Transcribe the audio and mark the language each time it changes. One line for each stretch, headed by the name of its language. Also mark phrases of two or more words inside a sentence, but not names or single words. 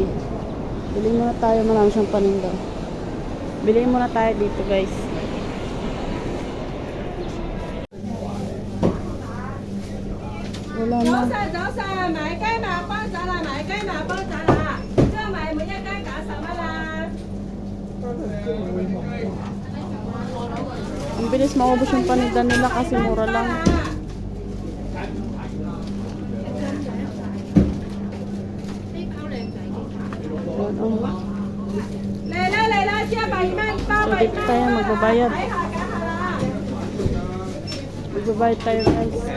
Filipino: Bili muna tayo, marami siyang paninda. Bili muna tayo dito guys. Wala na.
Cantonese: 早晨，買雞買幫仔啦，買雞買幫仔啦，即係買每一間90蚊啦。
Filipino: Ang bilis maubos yung paninda nila kasi mura lang.
Cantonese: 嚟啦，只120蚊，包
Filipino: So dito tayo magbabayad.
Cantonese: 睇下揀下啦。
Filipino: Magbabayad tayo guys.